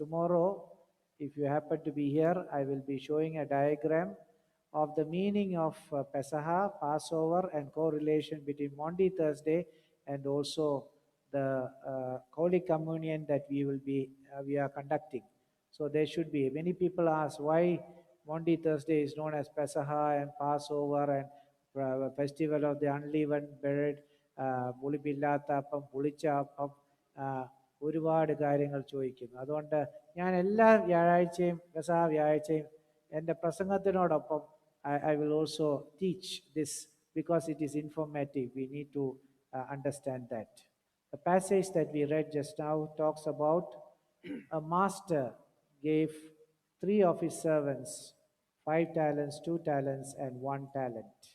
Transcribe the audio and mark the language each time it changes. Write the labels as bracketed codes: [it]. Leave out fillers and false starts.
[en] Tomorrow, if you happen to be here, I will be showing a diagram of the meaning of Pesach, Passover, and correlation between Maundy Thursday and also the Holy Communion that we are conducting. So there should be. Many people ask why Maundy Thursday is known as Pesach and Passover and Festival of the Unleavened Bread, [ml] പുളിപ്പില്ലാത്ത അപ്പം പുളിച്ച അപ്പം ഒരുപാട് കാര്യങ്ങൾ ചോദിക്കുന്നു. അതുകൊണ്ട് ഞാൻ എല്ലാ വ്യാഴാഴ്ചയും പെസഹ വ്യാഴാഴ്ചയും എൻ്റെ പ്രസംഗത്തിനോടൊപ്പം [en] I will also teach this because it is informative. We need to understand that. The passage that we read just now talks about a master gave 3 of his servants 5 talents, 2 talents, and 1 talent.